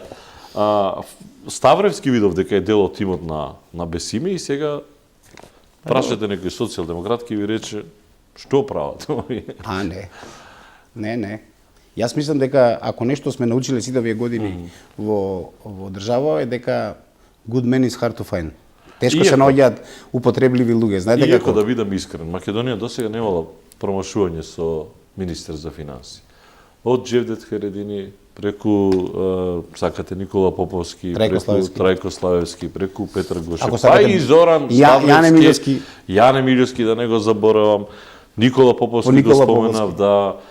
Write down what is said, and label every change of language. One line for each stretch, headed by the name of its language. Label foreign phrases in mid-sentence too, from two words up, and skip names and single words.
Macedonian: Ставревски видов дека е дел од тимот на Бесими и сега прашате некој социјалдемократ ки ви рече што прават. Не. Јас мислам дека ако нешто сме научиле сите овие години во држава е дека
English: good men is hard to find.
Macedonian: Тешко се наоѓаат употребливи луѓе, знаете како? Иако да бидам искрен, Македонија досега немала промашување со министер за финанси. Од Джевдет Харедини преку сакате Никола Поповски, преку Трајко Славевски, преку Петар Гошев, па и Зоран Ставлевски, Јане Милјовски, да не го заборавам, Никола Поповски го споменав, да,